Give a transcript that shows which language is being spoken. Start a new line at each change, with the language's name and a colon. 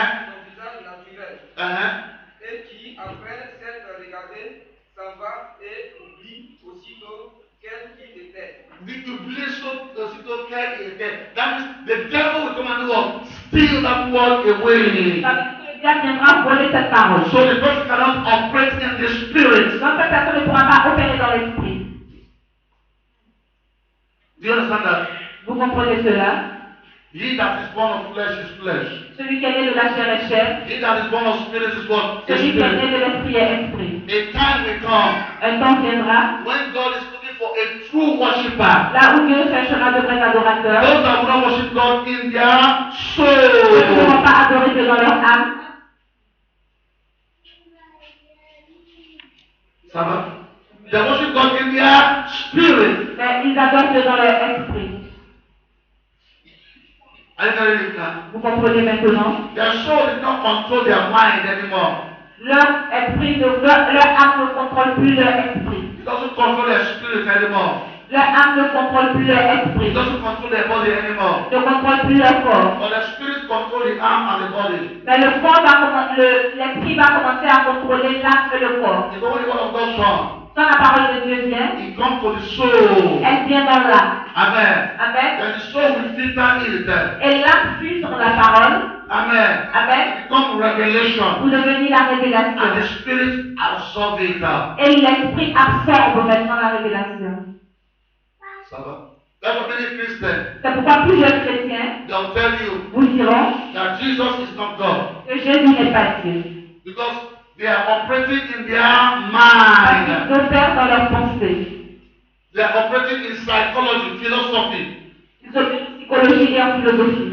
French: son visage naturel et qui, après s'être regardé, s'en va et oublie aussitôt quel qu'il était. The aussitôt quel était.
English: That means the devil will come and do what? Steal that word away.
French: Ça veut dire que le diable viendra voler cette parole.
English: So the person cannot operate in the spirit.
French: Donc cette personne ne pourra pas opérer dans l'esprit.
English: Do you understand that?
French: Vous comprenez cela?
English: He that is born of flesh is flesh.
French: Celui qui est né de la chair est chair.
English: He that is born of spirit is what? Is
French: Celui qui est né
English: spirit.
French: de l'esprit est esprit.
English: A time will come
French: Un temps viendra,
English: when God is looking for a true worshiper.
French: là où Dieu cherchera de vrais adorateurs.
English: Those that will not worship God in their
French: Ceux qui ne
English: soul.
French: seront pas adorés que dans leur âme. Ça va?
English: They worship God in their spirit.
French: Mais ils adorent Dieu dans leur esprit.
English: Are you getting it now?
French: Vous comprenez maintenant?
English: Their soul did not control their mind anymore.
French: Leur esprit, leur âme ne contrôle plus leur esprit.
English: It doesn't control their spirit anymore.
French: Leur âme ne contrôle plus leur
English: It
French: esprit.
English: doesn't control their body anymore.
French: Ne contrôle plus leur corps.
English: But the spirit control the arm and the body.
French: Mais le corps l'esprit va commencer à contrôler l'âme et le corps.
English: It's only one of those songs.
French: Quand la parole de Dieu vient,
English: It comes to the soul.
French: elle vient dans l'âme.
English: Amen.
French: Amen.
English: Then the soul will filter it.
French: Et l'âme fuit sur la parole.
English: Amen.
French: Amen.
English: It becomes revelation.
French: Vous devenez la
English: And the
French: révélation.
English: spirit absorbs it.
French: Et l'esprit absorbe maintenant la révélation. Ça va?
English: That's what many Christians,
French: C'est pourquoi plusieurs chrétiens
English: they'll tell you
French: vous diront
English: that Jesus is not God.
French: que Jésus n'est pas Dieu.
English: Because they are operating in their
French: Parce
English: mind.
French: qu'ils opèrent dans leurs pensées.
English: They are operating in psychology, philosophy.
French: Ils opèrent en psychologie et en philosophie.